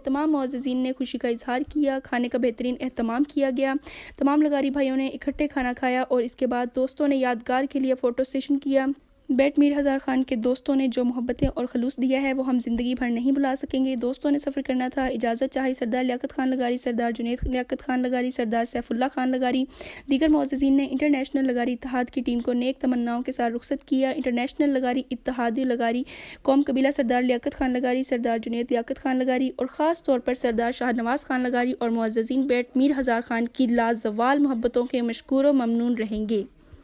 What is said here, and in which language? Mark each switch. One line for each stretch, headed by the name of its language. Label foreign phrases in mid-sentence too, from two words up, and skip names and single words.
Urdu: تمام معززین نے خوشی کا اظہار کیا۔ کھانے کا بہترین اہتمام کیا گیا. تمام لغاری بھائیوں نے اکٹھے کھانا کھایا اور اس کے بعد دوستوں نے یادگار کے لیے فوٹو سیشن کیا. بیٹ میر ہزار خان کے دوستوں نے جو محبتیں اور خلوص دیا ہے وہ ہم زندگی بھر نہیں بھلا سکیں گے. دوستوں نے سفر کرنا تھا, اجازت چاہی سردار لیاقت خان لغاری، سردار جنید لیاقت خان لغاری، سردار سیف اللہ خان لغاری. دیگر معززین نے انٹرنیشنل لغاری اتحاد کی ٹیم کو نیک تمناؤں کے ساتھ رخصت کیا. انٹرنیشنل لغاری اتحادی لغاری قوم قبیلہ سردار لیاقت خان لغاری، سردار جنید لیاقت خان لغاری اور خاص طور پر سردار شاہنواز خان لغاری اور معززین بیٹ میر ہزار خان کی لازوال محبتوں کے مشکور و ممنون رہیں گے.